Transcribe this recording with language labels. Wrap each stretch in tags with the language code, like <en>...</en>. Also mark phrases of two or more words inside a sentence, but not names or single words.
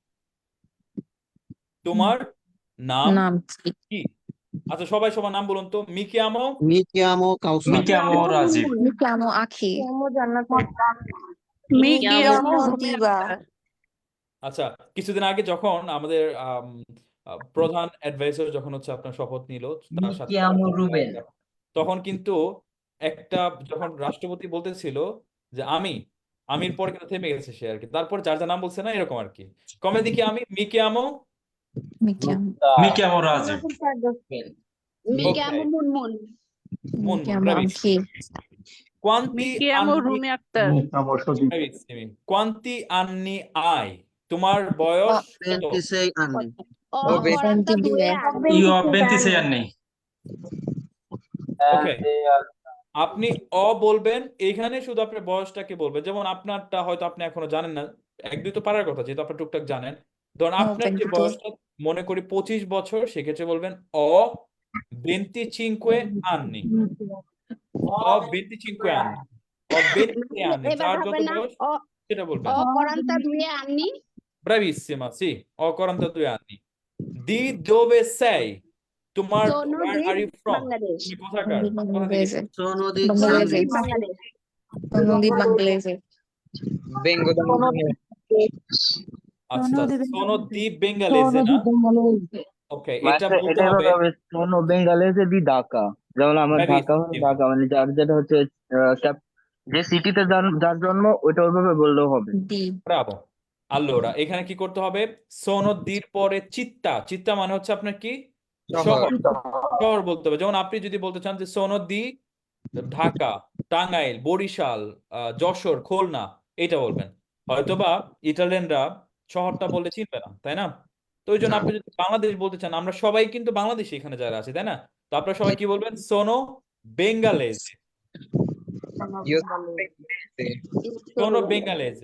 <bn>তোমার নাম নাম কি? কি? আচ্ছা, সবাই সবার নাম বলুন তো।</bn> <it>mi chiamo, Mi chiamo Kausar. Mi chiamo Rajiv. Mi chiamo Aki.</it> <bn>কেমন জান্নাত</bn> <it>Mi chiamo Diva.</it> <bn>আচ্ছা, কিছুদিন আগে যখন আমাদের প্রধান অ্যাডভাইসর যখন হচ্ছে আপনার শপথ নিল, তার সাথে তখন কিন্তু একটা যখন রাষ্ট্রপতি বলতেছিল যে আমির পর কিন্তু থেমে গেছে সে আর কি, তারপর যার যার নাম বলছে না এরকম আর কি। কমে দেখি আমি</bn> <it>mi chiamo, Mi chiamo. Mi chiamo Rajiv. Mi Ok. chiamo Munmun. Mi Mun, chiamo bravissimi. Aki. Quanti Mi chiamo anni, Rumi Akhtar. bravissimi. Quanti anni hai?</it> <bn>তোমার বয়স কত?</bn> <it>26 anni. Ho 42 anni. Io ho 26 anni.</it> <bn>ওকে, আপনি বলবেন, এইখানে শুধু আপনার বয়সটাকে বলবেন। যেমন আপনারটা হয়তো আপনি এখনো জানেন না, এক দুই তো পারার কথা, যেহেতু আপনি টুকটাক জানেন। ধরুন আপনার যে 22. বয়সটা মনে করি 25 বছর, সেক্ষেত্রে বলবেন</bn> <it>ho 25 anni, ho 25 anni, ho 26 anni,</it> <bn>যার এবার যত হবে না বয়স সেটা বলবেন।</bn> <it>ho 42 anni. Bravissima, sì, ho 42 anni. Di dove sei?</it> <bn>তোমার</bn> <it>Sono</it> <en>where</en> <it>di</it> <en>are you from?</en> <it>Bangladesh.</it> <bn>তুমি কোথাকার? কোথা থেকে?</bn> <it>Bangladese. Sono di Sono Bangladesh. di Bangladesh. Sono di Bangladese. Vengo da</it> <bn>আচ্ছা,</bn> <it>sono di bengalese</it> <bn>না? ওকে, এটা মাস্টার বলতে এটাই হবে বলা হবে</bn> <it>sono bengalese di Dhaka.</it> <bn>যেমন আমার ঢাকা হলো</bn> <it>bravissimo,</it> <bn>ঢাকা, মানে যার যেটা হচ্ছে যে সিটিতে যার জন্ম ওইটা ওইভাবে বললেও হবে।</bn> <it>Di. bravo. Allora,</it> <bn>এখানে কি করতে হবে? sono দির পরে চিত্তা, চিত্তা মানে হচ্ছে আপনার কি? শহর, শহর বলতে হবে। যেমন আপনি যদি বলতে চান যে</bn> <it>sono di</it> <bn>ঢাকা, টাঙ্গাইল, বরিশাল, যশোর, খুলনা, এটা বলবেন। হয়তোবা ইটালিয়ানরা শহরটা বললে চিনবে না, তাই না? তো ওই জন্য আপনি যদি বাংলাদেশ বলতে চান, আমরা সবাই কিন্তু বাংলাদেশে এখানে যারা আছে, তাই না? তো আপনারা সবাই কি বলবেন?</bn> <it>sono bengalese, sono bengalese.</it>